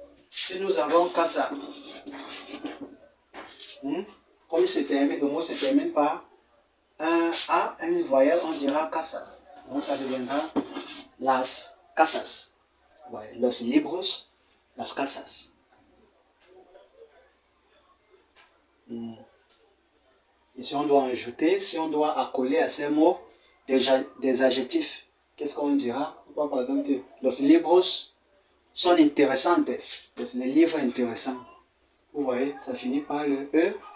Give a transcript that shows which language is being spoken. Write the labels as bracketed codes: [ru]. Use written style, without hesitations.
[fr] Si nous avons casa, comme le mot se termine par un A, une voyelle, on dira casas. Donc ça deviendra [es] las casas. Ouais, los libros, las casas. [fr] Et si on doit ajouter, si on doit accoler à ces mots des adjectifs, qu'est-ce qu'on dira? On va par exemple dire [es] los libros son interesantes. [fr] Les livres intéressants. Vous voyez, ça finit par le E.